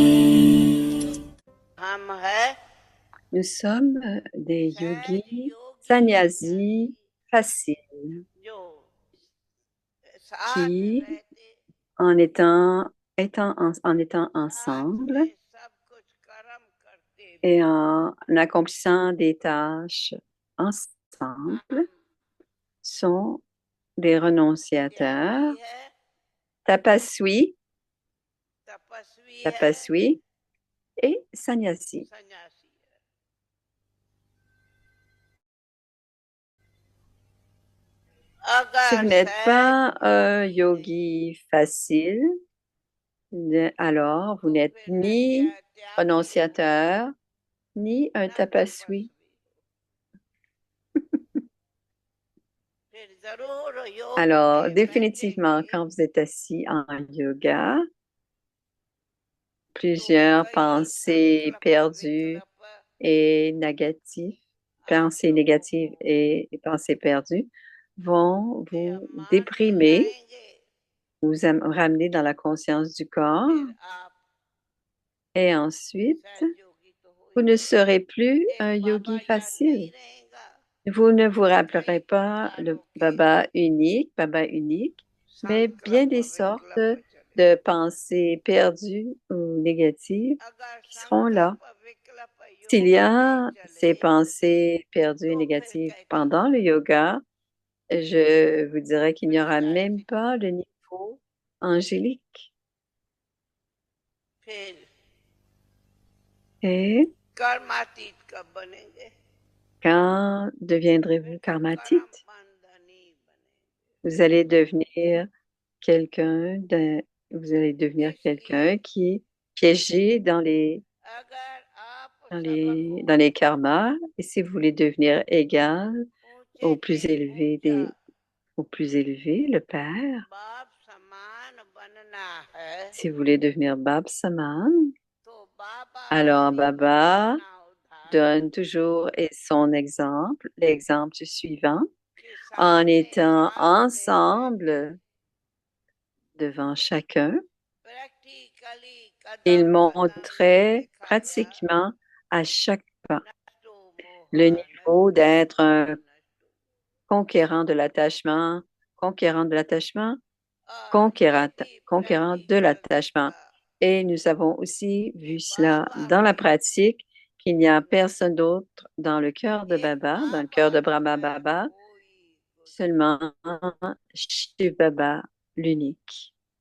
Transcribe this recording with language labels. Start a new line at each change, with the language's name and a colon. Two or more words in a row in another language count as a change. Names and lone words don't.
Hindi: हम है
French: Nous sommes des yogis sannyasis faciles
Hindi: जो साथ
French: qui,
Hindi: रहते
French: en étant
Hindi: साथ
French: ensemble
Hindi: में सब कुछ कर्म करते
French: et en accomplissant des tâches ensemble, sont des renonciateurs,
Hindi: त्यागी है,
French: tapaswi,
Hindi: तपस्वी है,
French: tapaswi et sannyasi.
Hindi: सन्यासी है।
French: Si
Hindi: अगर
French: vous n'êtes pas
Hindi: सहज
French: un
Hindi: योगी
French: yogi facile, alors vous
Hindi: तो
French: n'êtes
Hindi: फिर न
French: ni
Hindi: त्यागी
French: renonciateur, ni un
Hindi: न
French: tapaswi.
Hindi: तपस्वी, फिर जरूर योग
French: Alors,
Hindi: में
French: définitivement,
Hindi: बैठेंगे
French: quand vous êtes assis en yoga,
Hindi: तो
French: plusieurs
Hindi: कई
French: pensées
Hindi: संकल्प
French: perdues
Hindi: विकल्प
French: et négatives,
Hindi: आप
French: pensées
Hindi: लोगों
French: négatives
Hindi: को
French: et pensées perdues vont vous
Hindi: मान मिल
French: déprimer,
Hindi: जाएंगे,
French: ramener dans la conscience du corps
Hindi: फिर आप
French: et ensuite,
Hindi: सहज योगी तो हो
French: vous
Hindi: ही
French: ne
Hindi: गए।
French: serez plus un
Hindi: एक बाबा
French: yogi
Hindi: याद नहीं
French: facile.
Hindi: रहेगा,
French: Vous ne vous
Hindi: कई
French: rappellerez pas le
Hindi: प्रकारों के
French: Baba unique, mais bien
Hindi: संकल्प
French: des sortes
Hindi: विकल्प चले।
French: de pensées perdues ou négatives
Hindi: अगर
French: qui seront là.
Hindi: संकल्प विकल्प
French: S'il
Hindi: योग
French: y
Hindi: में
French: a ces
Hindi: चले
French: pensées perdues et
Hindi: तो फिर
French: négatives
Hindi: कहते
French: pendant le yoga, je vous dirais qu'il n'y aura même
Hindi: विश्रांति
French: pas le niveau angélique.
Hindi: फिर
French: Et
Hindi: कर्मातीत कब बनेंगे?
French: quand deviendrez-vous
Hindi: फिर कर्म
French: karmatite?
Hindi: बंधनी बनेंगे।
French: Vous allez devenir quelqu'un de, vous allez devenir quelqu'un
Hindi: इसलिए
French: qui est piégé
Hindi: अगर आप
French: dans
Hindi: सबको
French: les karmas. Et si vous voulez devenir égal
Hindi: ऊंचे
French: au
Hindi: से
French: plus élevé
Hindi: ऊंचा
French: au plus élevé, le Père,
Hindi: बाप समान बनना है
French: si vous voulez devenir
Hindi: बाप समान, तो बाबा
French: alors
Hindi: ही
French: Baba
Hindi: अपना उदाहरण
French: donne toujours son exemple, l'exemple suivant,
Hindi: के
French: en
Hindi: सामने
French: étant
Hindi: सामने बैठे
French: ensemble devant chacun.
Hindi: प्रैक्टिकली
French: Il
Hindi: कदम कदम पे
French: montrait
Hindi: दिखाया
French: pratiquement à chaque pas. Le niveau d'être un conquérant de l'attachement, conquérant de l'attachement, conquérant de l'attachement. Et nous avons aussi vu cela dans la pratique, qu'il n'y a personne d'autre dans le cœur de Baba, dans le cœur de Brahma Baba, seulement Shiv Baba, l'unique.